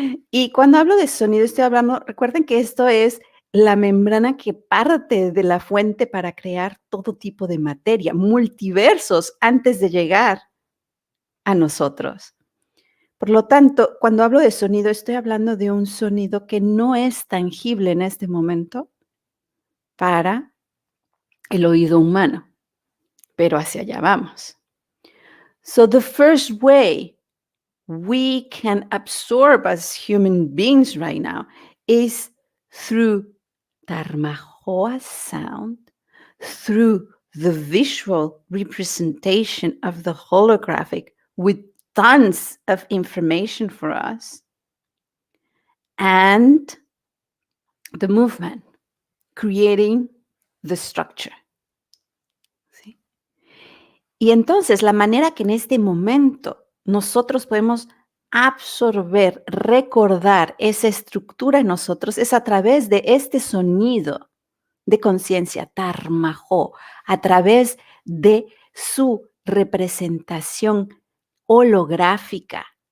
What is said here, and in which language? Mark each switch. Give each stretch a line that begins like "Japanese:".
Spanish: Y cuando hablo de sonido, estoy hablando, recuerden que esto es la membrana que parte de la fuente para crear todo tipo de materia, multiversos antes de llegar a nosotros. Por lo tanto, cuando hablo de sonido, estoy hablando de un sonido que no es tangible en este momento para el oído humano, pero hacia allá vamos.
English: So the first way we can absorb as human beings right now is through Tarmahoa sound, through the visual representation of the holographic with tons of information for us, and the movement, creating the structure.
Spanish: ¿Sí? Y entonces la manera que en este momento nosotros podemos absorber, recordar esa estructura en nosotros es a través de este sonido de conciencia, Tarmajo, a través de su representación holográfica